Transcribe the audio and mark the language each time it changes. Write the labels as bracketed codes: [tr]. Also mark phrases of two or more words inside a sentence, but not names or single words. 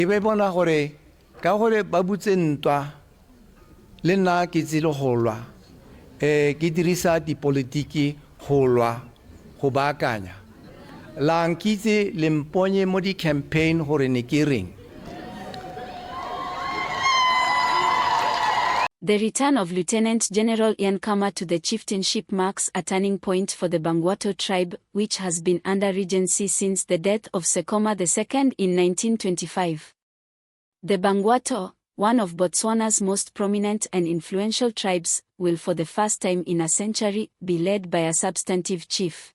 [tn] E be bona gore ka gore ba butse ntwa le nna ke tsile go lwa ke dirisa dipolitiki go lwa go baakanya la nkitse le mponye mo di campaign gore ne ke reng. [en] The return of Lieutenant General Khama to the chieftainship marks a turning point for the Bangwato tribe, which has been under regency since the death of Khama II in 1925. The Bangwato, one of Botswana's most prominent and influential tribes, will for the first time in a century be led by a substantive chief.